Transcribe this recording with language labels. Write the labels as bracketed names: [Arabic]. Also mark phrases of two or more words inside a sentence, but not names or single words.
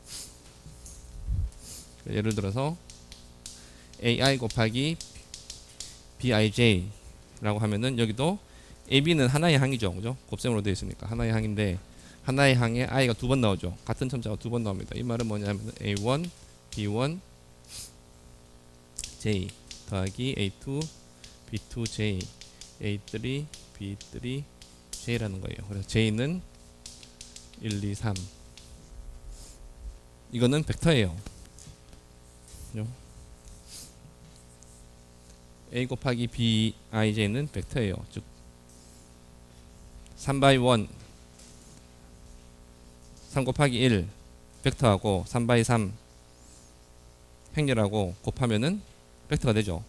[Korean] 예를 들어서 ai 곱하기 bij 라고 하면은 여기도 ab는 하나의 항이죠, 그죠? 곱셈으로 되어 있으니까 하나의 항인데 하나의 항에 i가 두 번 나오죠. 같은 첨자가 두 번 나옵니다. 이 말은 뭐냐면 a1 b1 j 더하기 a2 b2 j a3 b3 j라는 거예요. 그래서 j는 1, 2, 3. 이거는 벡터예요. a 곱하기 bij는 벡터예요. 즉 3x1 3 곱하기 1 벡터하고 3x3 행렬하고 곱하면은 벡터가 되죠.